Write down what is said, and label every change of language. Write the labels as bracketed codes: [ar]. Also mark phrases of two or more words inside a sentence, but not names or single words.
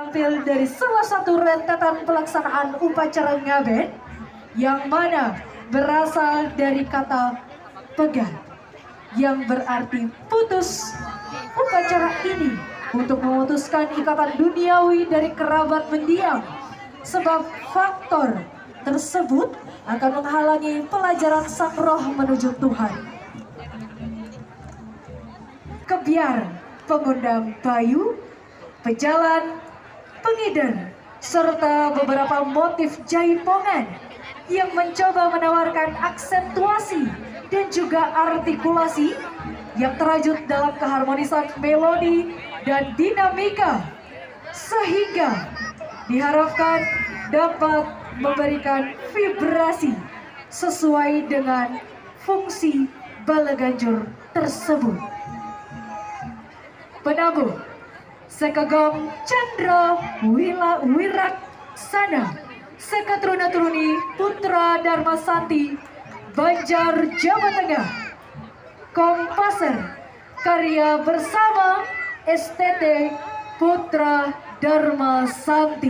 [id] tampil dari salah satu rentetan pelaksanaan upacara ngaben yang mana berasal dari kata pegat yang berarti putus. Upacara ini untuk memutuskan ikatan duniawi dari kerabat mendiang, sebab faktor tersebut akan menghalangi pelajaran sang roh menuju Tuhan. Kebiar, pengundang Bayu, pejalan, pengidar, serta beberapa motif jaipongan yang mencoba menawarkan aksentuasi dan juga artikulasi yang terajut dalam keharmonisan melodi dan dinamika, sehingga diharapkan dapat memberikan vibrasi sesuai dengan fungsi bala ganjur tersebut. Penabuh Sekagong Chandra Wiraksana, Sekatruna Turuni Putra Dharma Santi, Banjar, Jawa Tengah. Kompaser karya bersama STT Putra Dharma Santi.